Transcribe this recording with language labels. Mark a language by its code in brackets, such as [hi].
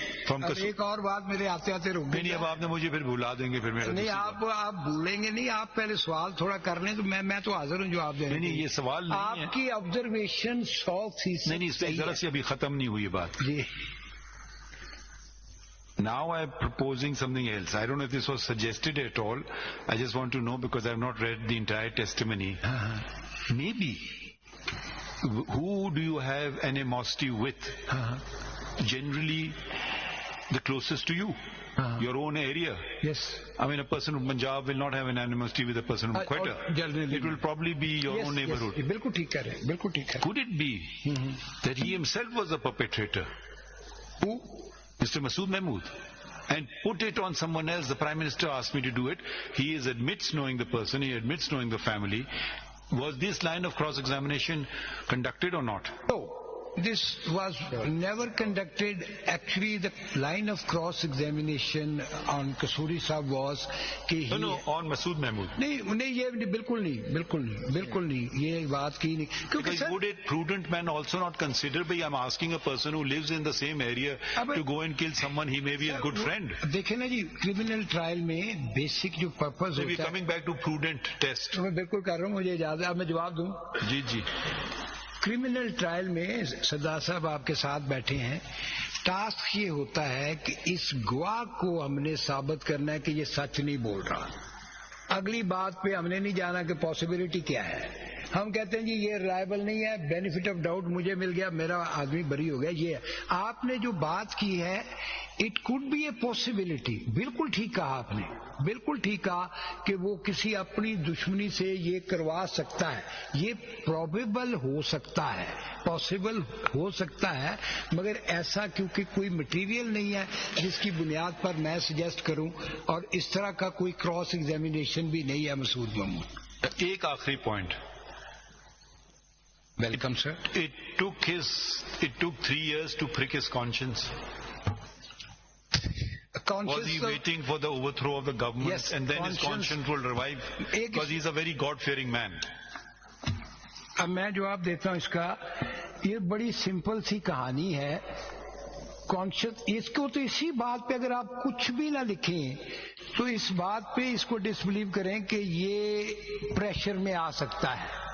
[ur] ایک اور بات میرے آتے آتے رک نہیں، اب آپ نے مجھے پھر بھلا دیں گے. پھر نہیں، آپ بھولیں گے نہیں. آپ پہلے سوال تھوڑا کر لیں تو میں تو حاضر ہوں جواب دینے. نہیں، یہ سوال نہیں ہے. آپ کی آبزرویشن 100%. نہیں، اس پہ ذرا سی ابھی ختم نہیں ہوئی بات. جی. [en] Now I'm proposing something else. I don't know if this was suggested at all. I just want to know because I have not read the entire testimony. Maybe. Who do you have animosity with? Generally, the closest to you. Your own area. Yes. I mean, a person from Punjab will not have an animosity with a person from Quetta. It will probably be your own neighborhood. [ur] Yes. بالکل ٹھیک کہہ رہے ہیں. بالکل ٹھیک ہے. [en] Could it be that he himself was a perpetrator? Who? Mr. Masood Mahmood, and put it on someone else. The Prime Minister asked me to do it. He admits knowing the person, he admits knowing the family. Was this line of cross-examination conducted or not? No. This was never conducted. Actually, the line of cross-examination on Kasoori Sahab was کہ No, on Masood Mahmood. [ur] نہیں, یہ بالکل نہیں, یہ بات کی نہیں. [en] Because would a prudent man also not consider, but I'm asking a person who lives in the same area to go and kill someone, he may be a good friend. [ur] دیکھیں نا جی, کرمنل ٹرائل میں basic جو purpose ہوتا ہے. [en] So we're coming back to prudent test. [ur] میں بالکل کر رہا ہوں, مجھے اجازت ہے. اب میں جواب دوں. جی. کرمنل ٹرائل میں صدار صاحب آپ کے ساتھ بیٹھے ہیں. ٹاسک یہ ہوتا ہے کہ اس گواہ کو ہم نے ثابت کرنا ہے کہ یہ سچ نہیں بول رہا. اگلی بات پہ ہم نے نہیں جانا کہ پاسبلٹی کیا ہے. ہم کہتے ہیں جی یہ ریلائبل نہیں ہے, [en] benefit of doubt [ur] مجھے مل گیا, میرا آدمی بری ہو گیا. یہ آپ نے جو بات کی ہے, [en] It could be a possibility. [ur] بالکل ٹھیک کہا آپ نے, بالکل ٹھیک کہا کہ وہ کسی اپنی دشمنی سے یہ کروا سکتا ہے. یہ پروبیبل ہو سکتا ہے, پاسبل ہو سکتا ہے, مگر ایسا کیونکہ کوئی مٹیریل نہیں ہے جس کی بنیاد پر میں سجیسٹ کروں, اور اس طرح کا کوئی کراس ایگزامینیشن بھی نہیں ہے مسعود محمود. ایک آخری point. [en] Welcome, sir. It took 3 years to prick his conscience. Was he waiting for the overthrow of the government? Yes, and then his conscience will revive? Because he's a very God-fearing man. [ur] اب میں جواب دیتا ہوں اس کا. یہ بڑی simple سی کہانی ہے. کانشیس, اس کو تو اسی بات پہ اگر آپ کچھ بھی نہ لکھیں تو اس بات پہ اس کو ڈسبلیو کریں کہ یہ پریشر میں آ سکتا ہے.